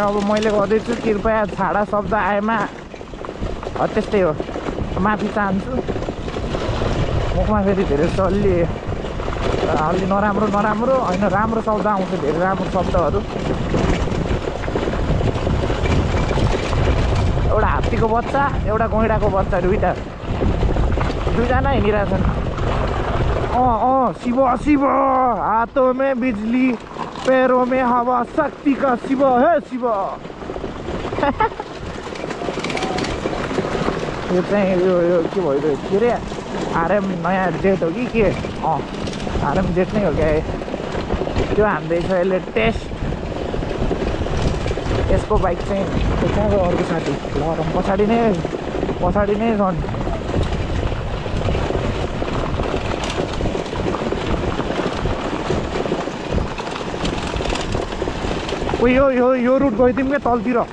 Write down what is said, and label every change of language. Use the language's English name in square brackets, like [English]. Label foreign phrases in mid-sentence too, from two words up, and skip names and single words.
[Nepali] अब मैले गर्दैछु कृपया छाडा शब्द आएमा त्यस्तै हो माफी चाहन्छु मुखमा फेरि धेरै चल्लिए अलि नराम्रो होइन राम्रो शब्द आउँछ धेरै राम्रो शब्दहरू एउटा हात्तीको बच्चा एउटा गैँडाको बच्चा दुईजना हिँडिरहेछन् [Hindi] शिव हातों में बिजली पैरों में हवा शक्ति का शिव है शिव [Nepali] यो चाहिँ यो के भयो के अरे आरएम नयाँ जेट हो कि के आरएम जेट नै हो क्या त्यो हान्दैछ यसले टेस्ट यसको बाइक चाहिँ कहाँको अर्को साथी ल पछाडि नै छन् यो रुट गइदिउँ क्या तलतिर